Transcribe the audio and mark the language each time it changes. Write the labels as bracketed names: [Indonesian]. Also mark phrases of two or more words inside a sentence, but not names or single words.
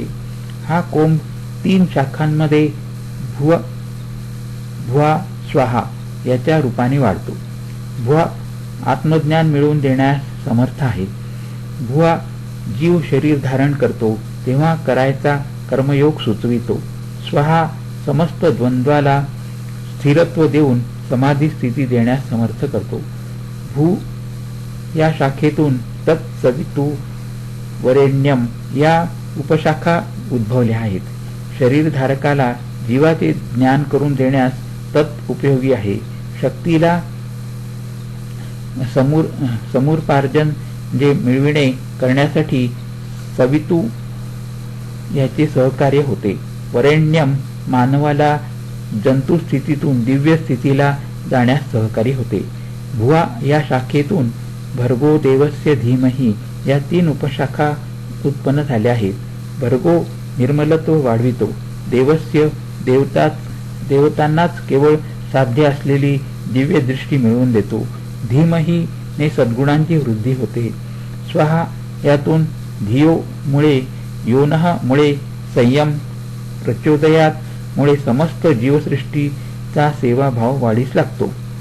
[Marathi] हा कोंब 3 शाखांमध्ये भुवा स्वाहा याच्या रूपाने वाढतो. भुवा आत्मज्ञान मिळवून देण्यास समर्थ आहे. भुवा जीव शरीर धारण करतो तेव्हा करायचा कर्मयोग सुचवितो. स्वाहा समस्त द्वंद्वाला स्थिरत्व देऊन समाधी स्थिती देण्यास समर्थ करतो. भू या शाखेतून [Sanskrit] तत्सवितु वरेण्यम [Marathi] या उपशाखा उद्भवल्या आहेत. शरीरधारकाला जीवाचे ज्ञान करून देण्यास तत् उपयोगी आहे. शक्तीला समूर्पार्जन जे मिळविणे करण्यासाठी सवितू याचे सहकार्य होते. वरेण्यम मानवाला जंतु स्थितीतून दिव्य स्थितीला जाण्यास सहकारी होते. भुवा या शाखेतून [Sanskrit] भर्गो देवस्य धीमहि [Marathi] या 3 उपशाखा उत्पन्न झाल्या आहेत. भर्गो निर्मलत्व वाढवितो. देवस्य देवतांनाच केवळ साध्य असलेली दिव्य दृष्टी मिळवून देतो. धीमहि ने सद्गुणांची वृद्धी होते. स्वाहा यातून धियो मुळे योनः मुळे संयम प्रचोदयात मुळे समस्त जीवसृष्टीचा सेवाभाव वाढीस लागतो.